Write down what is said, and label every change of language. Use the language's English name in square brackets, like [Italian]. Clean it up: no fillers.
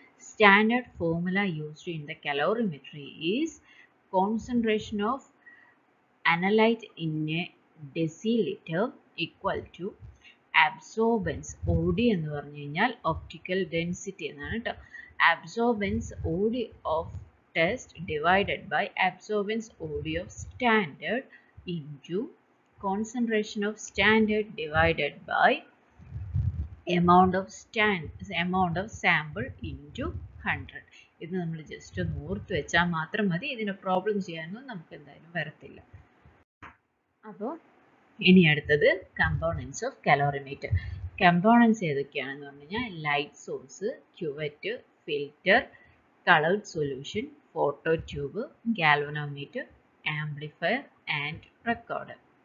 [English] standard formula used in the calorimetry is concentration of analyte in a deciliter equal to absorbance OD [Malayalam] എന്ന് പറഞ്ഞു കഴിഞ്ഞാൽ [English] optical density [Malayalam] എന്നാണ് കേട്ടോ. [English] Absorbance OD of test divided by absorbance OD of standard into concentration of standard divided by amount of sample into 100. [Malayalam] ഇത് നമ്മൾ just ഒന്ന് ഓർത്ത് വെച്ചാൽ മാത്രം മതി. ഇതിന് പ്രോബ്ലം ചെയ്യാനൊന്നും നമുക്ക് എന്തായാലും വരത്തില്ല. അപ്പോൾ ഇനി അടുത്തത് കമ്പോണൻസ് ഓഫ് കലോറിമീറ്റർ. കമ്പോണൻസ് ഏതൊക്കെയാണെന്ന് പറഞ്ഞു കഴിഞ്ഞാൽ light source, CUET, filter, coloured solution, photo tube, galvanometer, amplifier and recorder.